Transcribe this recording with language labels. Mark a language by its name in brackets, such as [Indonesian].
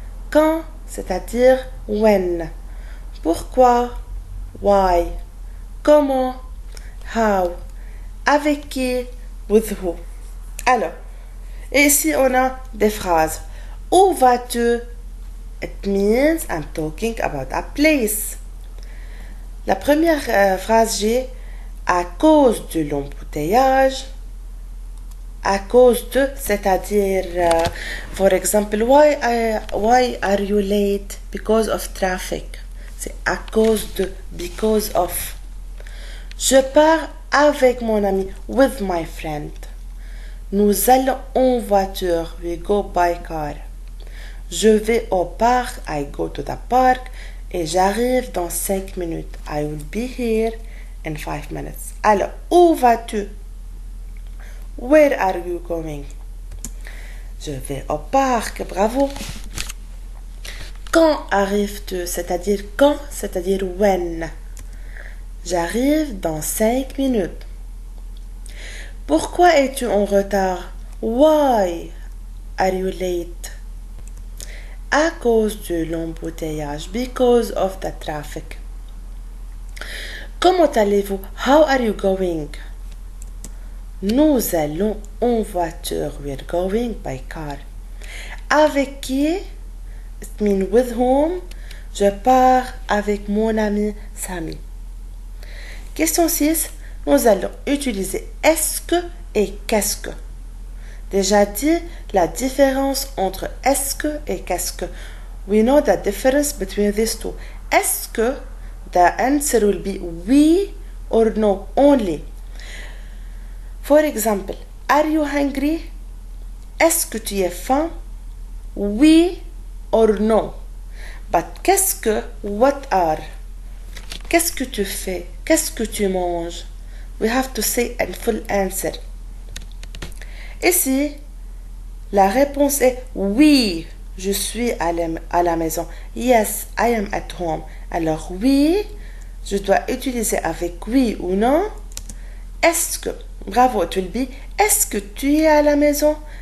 [French] Quand, c'est-à-dire when. Pourquoi, why. Comment, how. Avec qui, [English] with who. [French] Alors, et ici on a des phrases. Où vas-tu? [English] It means I'm talking about a place. [French] La première phrase, j'ai à cause de l'embouteillage. À cause de, c'est-à-dire, [English] for example, why are you late? Because of traffic. [French] C'est à cause de, [English] because of. [French] Je pars avec mon ami, [English] with my friend. [French] Nous allons en voiture, [English] we go by car. [French] Je vais au parc, [English] I go to the park. [French] Et j'arrive dans 5 minutes. [English] I will be here in 5 minutes. [French] Alors, où vas-tu? [English] Where are you going? [French] Je vais au parc, bravo. Quand arrives-tu? C'est-à-dire quand, c'est-à-dire when. J'arrive dans 5 minutes. Pourquoi es-tu en retard? [English] Why are you late? [French] À cause de l'embouteillage. [English] Because of the traffic. [French] Comment allez-vous? [English] How are you going? [French] Nous allons en voiture. [English] We are going by car. [French] Avec qui? [English] It means with whom? [French] Je pars avec mon ami Sami. Question 6. Nous allons utiliser est-ce que et qu'est-ce que. Déjà dit la différence entre est-ce que et qu'est-ce que. [English] We know the difference between these two. Est-ce que the answer will be oui or no only. For example, are you hungry? [French] Est-ce que tu es faim? Oui or no. [English] But qu'est-ce que, what are? [French] Qu'est-ce que tu fais? Qu'est-ce que tu manges? [English] We have to say a full answer. [French] Ici, la réponse est oui, je suis à la maison. [English] Yes, I am at home. [French] Alors oui, je dois utiliser avec oui ou non. Est-ce que, bravo, tu le dis, est-ce que tu es à la maison?